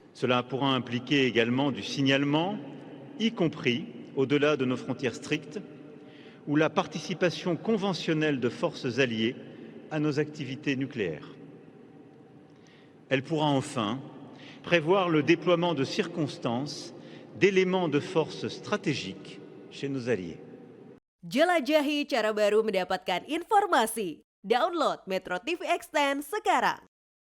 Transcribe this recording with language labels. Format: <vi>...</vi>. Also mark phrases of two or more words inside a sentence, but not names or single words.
<fr>Cela pourra impliquer également du signalement, y compris au-delà de nos frontières strictes, ou la participation conventionnelle de forces alliées à nos activités nucléaires. Elle pourra enfin prévoir le déploiement de circonstances, d'éléments de force stratégiques chez nos alliés.</fr> <id>Jelajahi cara baru mendapatkan informasi. Download Metro TV Extend sekarang.</id>